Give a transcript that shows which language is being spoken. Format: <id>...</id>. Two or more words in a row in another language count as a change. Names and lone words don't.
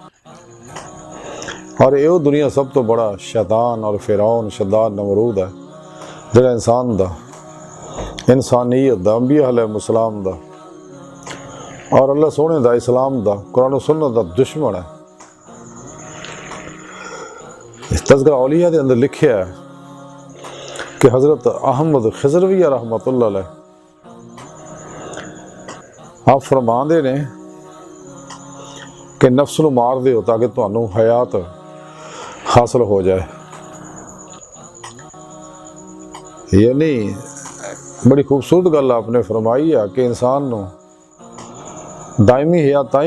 <pa>اور یو دنیا سب تو بڑا شیطان اور فرعون شداد نمرود ہے جہڑا انسان دا انسانیت دا</pa> <ar>انبیاء علیہ السلام</ar> <pa>دا اور اللہ سوہنے دا اسلام دا قرآن سنت دا دشمن ہے. تذکرہ اولیاء کے اندر لکھیا ہے کہ حضرت احمد خضروی</pa> <ar>رحمۃ اللہ علیہ</ar> <pa>آپ فرماندے نے کہ نفس نوں مار دیو تاکہ تہانوں حیات حاصل ہو جائے، یعنی بڑی خوبصورت گل آپنے فرمائی ہے کہ انسان نوں دائمی حیات تاں ہی</pa>